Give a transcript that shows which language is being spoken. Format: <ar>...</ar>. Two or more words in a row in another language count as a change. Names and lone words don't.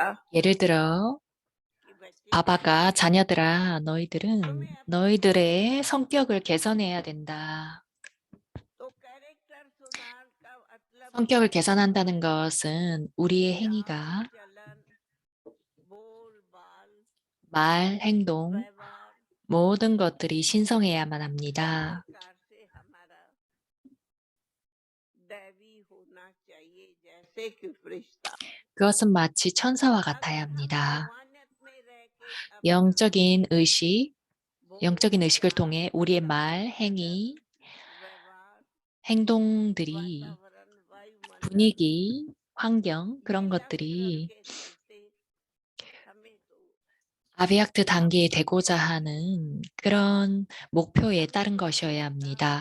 <ko>예를 들어</ko> <hi>कि बच्चे</hi> <ko>바바가 자녀들아 너희들은 너희들의 성격을 개선해야 된다.</ko> <hi>तो कैरेक्टर सुधार का मतलब</hi> <ko>성격을 개선한다는 것은 우리의 행위가</ko> <hi>चलन बोल बाल</hi> <ko>말, 행동,</ko> <hi>व्यवहार</hi> <ko>모든 것들이 신성해야만 합니다.</ko> <hi>प्रकार से हमारा दैवी होना चाहिए जैसे कि फरिश्ता</hi> <ko>그것은 마치 천사와 같아야 합니다. 영적인 의식, 영적인 의식을 통해 우리의 말, 행위, 행동들이 분위기, 환경 그런 것들이 아비약트 단계에 되고자 하는 그런 목표에 따른 것이어야 합니다.</ko>